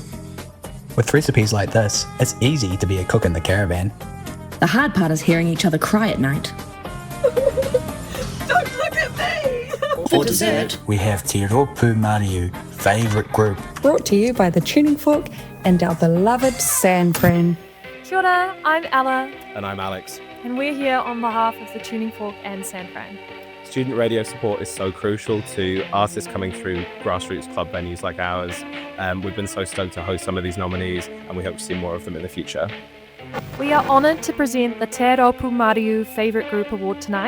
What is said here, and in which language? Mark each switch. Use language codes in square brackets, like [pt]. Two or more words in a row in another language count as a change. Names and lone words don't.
[en] With recipes like this, it's easy to be a cook in the caravan. The hard part is hearing each other cry at night. Don't look at me! For dessert, we have Te Papaioea, favourite group. Brought to you by the Tuning Fork and our beloved San Fran. [mi] Kia ora, [en] I'm Ella, And I'm Alex. and we're here on behalf of the Tuning Fork and San Fran. Student radio support is so crucial to artists coming through grassroots club venues like ours. We've been so stoked to host some of these nominees, and we hope to see more of them in the future. We are honoured to present the Te Papaioea Favourite Group Award tonight.